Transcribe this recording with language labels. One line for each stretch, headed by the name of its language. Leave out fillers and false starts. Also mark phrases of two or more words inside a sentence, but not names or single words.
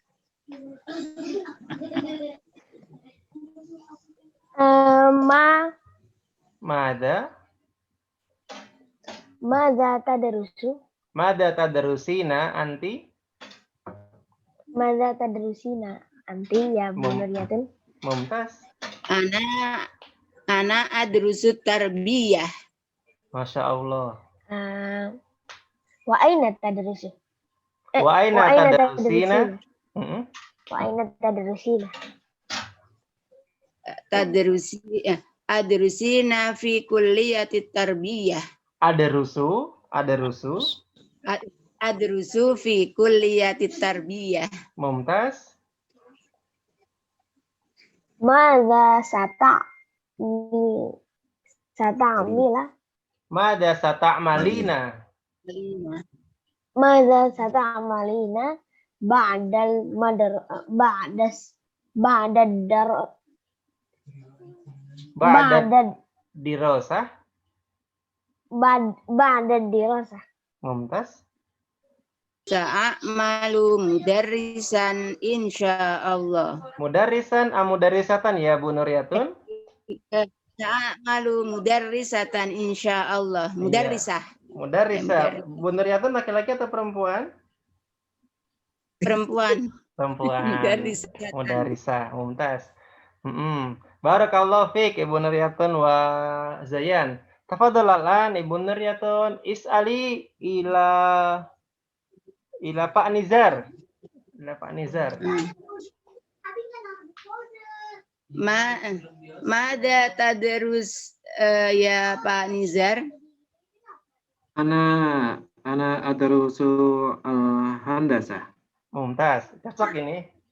Arabic: ماذا تدرس? ماذا تدرسين أنتِ? ماذا تدرسين أنتِ يا Bu Nuryatun? ممتاز. أنا أدرس تربية. ما شاء الله. وأين تدرس? وأين تدرسين? وأين تدرسين? أدرسين في كلية تربية. أدرس في كلية تربية. ممتاز. ماذا ستعمل? ماذا ستعملين? ماذا ستعملين بعد دراسة? بعد دراسة. ممتاز. سأعمل مدرسا إن شاء الله. مدرسا مدرسة يا Bu Nuryatun? سأعمل مدرسة إن شاء الله. مدرسة.
Indonesian: Mudarrisah. Bu Nuryatun laki-laki atau perempuan? Perempuan.
Arabic: مدرسة. ممتاز. Barakallahu fiik Ibu Nuryatun wa Zayan. Tafadhal Ibu Nuryatun is'ali ila Pak Nizar. Ila Pak Nizar. ماذا تدرس يا Pak Nizar? أنا أدرس هندسة.
Indonesian: Mumtaz. Cocok ini.